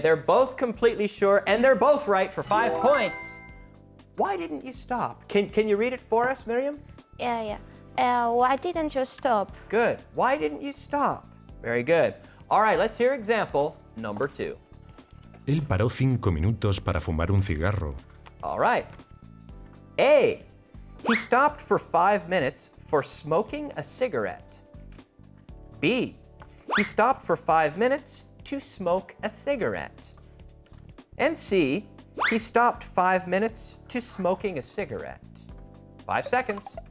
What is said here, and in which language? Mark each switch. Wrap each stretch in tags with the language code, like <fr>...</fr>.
<en>They're both completely sure, and they're both right for 5 points. Why didn't you stop? Can you read it for us, Miriam? Yeah. Why didn't you stop? Good. Why didn't you stop? Very good. All right. Let's hear example number 2.</en> <es>Él paró 5 minutos para fumar un cigarro.</es> <en>All right. A. He stopped for 5 minutes for smoking a cigarette. B. He stopped for 5 minutes to smoke a cigarette. And C. He stopped 5 minutes to smoking a cigarette. 5 seconds.</en>